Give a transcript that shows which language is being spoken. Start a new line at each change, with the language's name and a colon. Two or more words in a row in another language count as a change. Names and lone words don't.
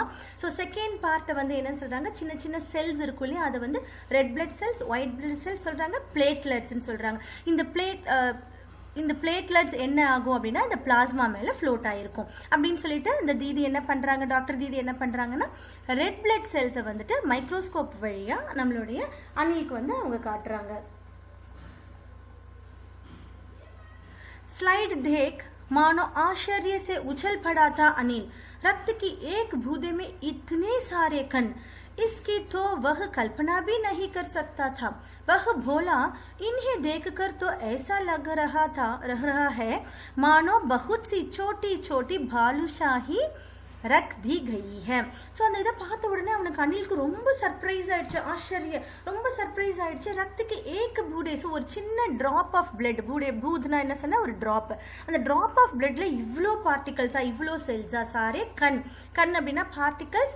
Tamil: ஸோ
English: second part
Tamil: வந்து என்ன சொல்கிறாங்க, சின்ன சின்ன செல்ஸ் இருக்கும் இல்லையா, அது வந்து
English: red blood cells, white blood cells
Tamil: சொல்கிறாங்க, பிளேட்லெட்ஸ்ன்னு சொல்கிறாங்க. இந்த பிளேட்லெட்ஸ் என்ன ஆகும் அப்படின்னா இந்த பிளாஸ்மா மேலே ஃப்ளோட் ஆகிருக்கும் அப்படின்னு சொல்லிட்டு இந்த தீதி என்ன பண்ணுறாங்க, டாக்டர் தீதி என்ன பண்ணுறாங்கன்னா
English: red blood cells
Tamil: வந்துட்டு மைக்ரோஸ்கோப் வழியாக நம்மளுடைய அணிலுக்கு வந்து அவங்க காட்டுறாங்க.
Hindi: स्लाइड देख मानो आश्चर्य से उछल पड़ा था अनिल. रक्त की एक बूंदे में इतने सारे कण, इसकी तो वह कल्पना भी नहीं कर सकता था. वह बोला, इन्हें देखकर तो ऐसा लग रहा है मानो बहुत सी छोटी छोटी बालूशाही रख दी गई है.
Tamil: ஸோ அந்த இதை பார்த்த உடனே அவனுக்கு அணிலுக்கு ரொம்ப சர்ப்ரைஸ் ஆயிடுச்சு, ஆச்சரிய ரொம்ப சர்ப்ரைஸ் ஆயிடுச்சு. ரத்தத்துக்கு
Hindi: एक बूंदे,
Tamil: ஸோ ஒரு சின்ன
English: drop of blood,
Tamil: பூத்னா என்ன சொன்னா ஒரு ட்ராப், அந்த
English: drop of blood
Tamil: இவ்வளோ பார்ட்டிகல்ஸா, இவ்வளோ செல்ஸா,
Hindi: सारे कण
Tamil: அப்படின்னா பார்ட்டிகல்ஸ்.